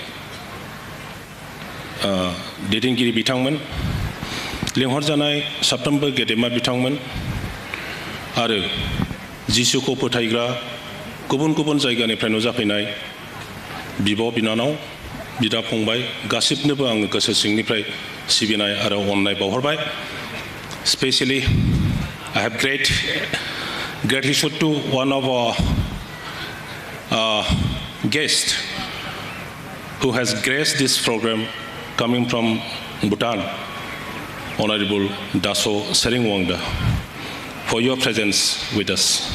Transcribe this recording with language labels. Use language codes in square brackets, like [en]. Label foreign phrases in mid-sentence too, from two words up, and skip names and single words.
[brx] दैदेनगिरि बिथांमोन लिंहरजानाय साफ्रोमबो गेदेमा बिथांमोन आरो जिसुखौ फोथायग्रा गुबुन गुबुन जायगानिफ्राय नुजाफैनाय बिब' बिनानाव बिदा फंबाय गासिबनोबो आङो गोसो सिंनिफ्राय सिबिनाय आरो अननाय बावहरबाय स्पेशली [en] I have great gratitude to one of our guests who has graced this program coming from Bhutan, Honorable Daso Seringwangda, for your presence with us.